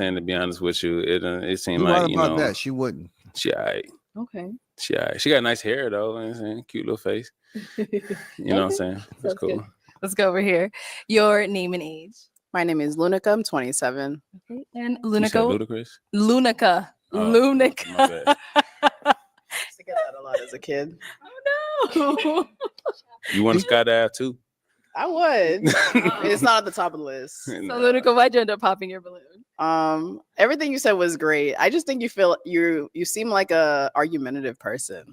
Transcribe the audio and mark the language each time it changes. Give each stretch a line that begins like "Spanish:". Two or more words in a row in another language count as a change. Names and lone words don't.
English: To be honest with you, it seemed You're like, right you about know, that. She wouldn't. she all right. Okay. She all right. She got nice hair though. You know what I'm saying? Cute little face. You know what I'm saying? That's Sounds cool. good. Let's go over here. Your name and age. My name is Lunica. I'm 27. Okay. And You said Lunica. Ludacris? Lunica. Oh, Lunica. my bad. I used to get that a lot as a kid. Oh no. You want to skydive too? I would. It's not at the top of the list. So Lunica, why'd you end up popping your balloon? Everything you said was great. I just think you seem like a argumentative person.